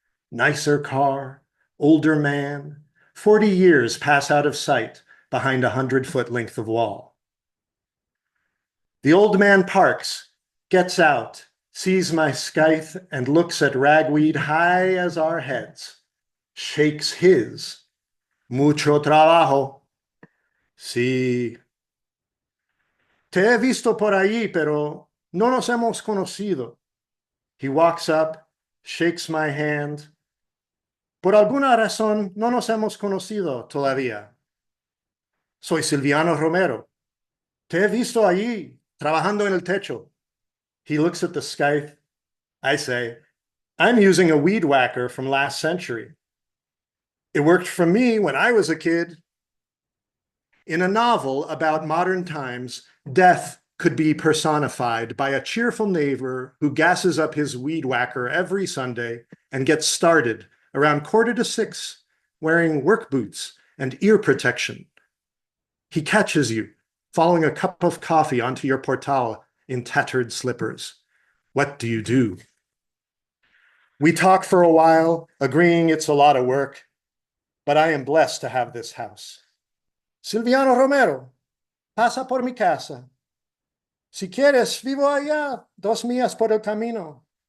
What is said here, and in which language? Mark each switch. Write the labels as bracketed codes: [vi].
[en] Nicer car, older man, 40 years pass out of sight behind a 100-foot length of wall. The old man parks, gets out, sees my scythe, and looks at ragweed high as our heads, shakes his. [es] Mucho trabajo. Sí. Te he visto por allí, pero no nos hemos conocido. [en] He walks up, shakes my hand. [es] Por alguna razón no nos hemos conocido todavía. Soy Silviano Romero. Te he visto allí, trabajando en el techo. [en] He looks at the scythe. I say, I'm using a weed whacker from last century. It worked for me when I was a kid. In a novel about modern times, death could be personified by a cheerful neighbor who gasses up his weed whacker every Sunday and gets started around 5:45, wearing work boots and ear protection. He catches you, following a cup of coffee onto your portal in tattered slippers. What do you do? We talk for a while, agreeing it's a lot of work, but I am blessed to have this house. [es] Silviano Romero, pasa por mi casa. Si quieres, vivo allá, 2 millas por el camino.